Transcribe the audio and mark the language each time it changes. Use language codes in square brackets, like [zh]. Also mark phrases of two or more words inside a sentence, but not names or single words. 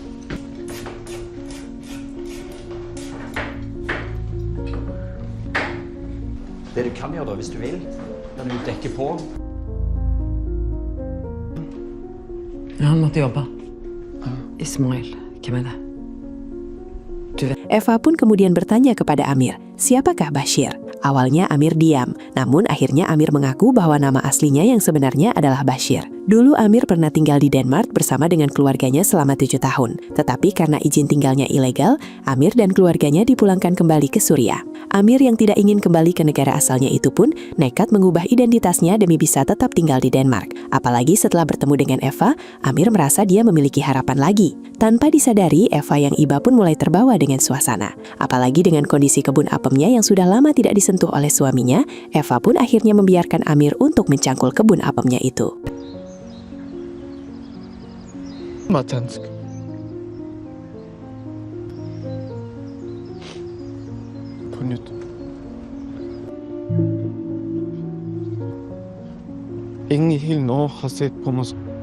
[no] Det du kan gjøre da, hvis du vil, kan du dekke på. Han måtte jobbe. Ismail, hvem er det? [id] Eva pun kemudian bertanya kepada Amir, siapakah Bashir? Awalnya Amir diam, namun akhirnya Amir mengaku bahwa nama aslinya yang sebenarnya adalah Bashir. Dulu Amir pernah tinggal di Denmark bersama dengan keluarganya selama 7 tahun. Tetapi karena izin tinggalnya ilegal, Amir dan keluarganya dipulangkan kembali ke Suriah. Amir yang tidak ingin kembali ke negara asalnya itu pun nekat mengubah identitasnya demi bisa tetap tinggal di Denmark. Apalagi setelah bertemu dengan Eva, Amir merasa dia memiliki harapan lagi. Tanpa disadari, Eva yang iba pun mulai terbawa dengan suasana. Apalagi dengan kondisi kebun apemnya yang sudah lama tidak disentuh oleh suaminya, Eva pun akhirnya membiarkan Amir untuk mencangkul kebun apemnya itu. Matansk. [no] På nytt. Ingen i hele Norge har sett på mig.